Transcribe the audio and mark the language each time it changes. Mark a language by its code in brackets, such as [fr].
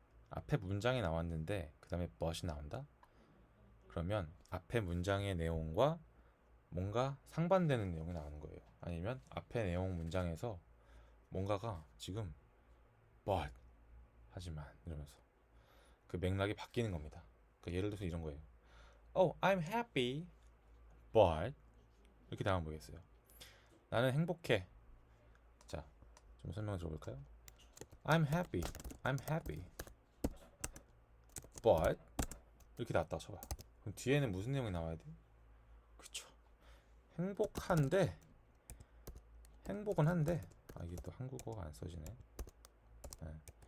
[ko] 앞에 문장이 나왔는데 그 다음에 but이 나온다? 그러면 앞에 문장의 내용과 뭔가 상반되는 내용이 나오는 거예요. 아니면 앞에 내용 문장에서 뭔가가 지금 but 하지만 이러면서 그 맥락이 바뀌는 겁니다. 그러니까 예를 들어서 이런 거예요. [en] Oh, I'm happy, but [ko] 이렇게 나오면 뭐겠어요? 나는 행복해. 자, 좀 설명 들어볼까요? [en] I'm happy, but [ko] 이렇게 나왔다 쳐봐. 그럼 뒤에는 무슨 내용이 나와야 돼? 그쵸? 행복한데, 행복은 한데, 아 이게 또 한국어가 안 써지네. 네.